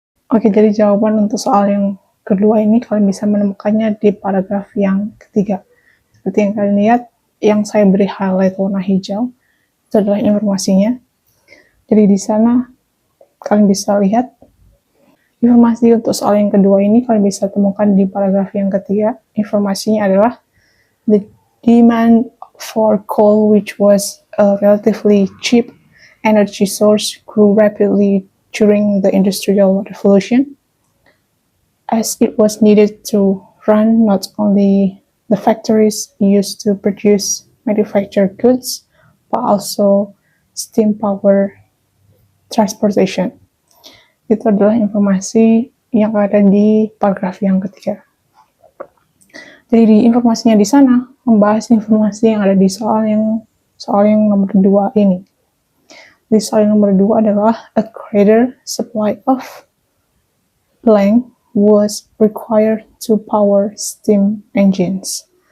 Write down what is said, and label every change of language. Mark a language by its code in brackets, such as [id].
[id] Oke, jadi jawaban untuk soal yang kedua ini kalian bisa menemukannya di paragraf yang ketiga. Seperti yang kalian lihat, yang saya beri highlight warna hijau, itu adalah informasinya. Jadi di sana kalian bisa lihat informasi untuk soal yang kedua ini kalian bisa temukan di paragraf yang ketiga. Informasinya adalah [en] the demand for coal, which was a relatively cheap energy source, grew rapidly during the Industrial Revolution, as it was needed to run not only the factories used to produce manufactured goods, but also steam power transportation. [id] Itu adalah informasi yang ada di paragraf yang ketiga. Jadi di informasinya di sana membahas informasi yang ada di soal yang nomor 2 ini. Di soal yang nomor 2 adalah [en] a greater supply of blank was required to power steam engines.